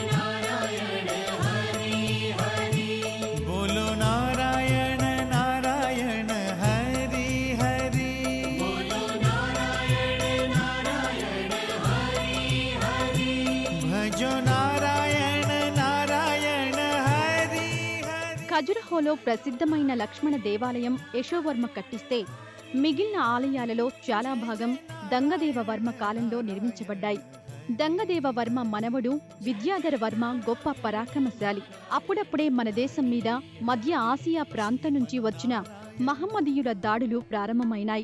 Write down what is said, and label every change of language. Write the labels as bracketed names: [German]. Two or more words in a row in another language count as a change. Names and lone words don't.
[Hindi] नारायण हरि हरि बोलो नारायण नारायण हरि हरि बोलो नारायण नारायण हरि हरि भजो नारायण नारायण हरि हरि. [Telugu] ఖజురహోలో ప్రసిద్ధమైన లక్ష్మణ దేవాలయం యశోవర్మ కట్టిస్తే మిగిలిన ఆలయాలలో చాలా భాగం దంగదేవ వర్మ కాలంలో నిర్మించబడ్డాయి. దంగదేవ వర్మ మనవడు విద్యాధర వర్మ గొప్ప పరాక్రమశాలి. అప్పుడప్పుడే మన దేశం మీద మధ్య ఆసియా ప్రాంతం నుంచి వచ్చిన మహమ్మదీయుల దాడులు ప్రారంభమైనాయి.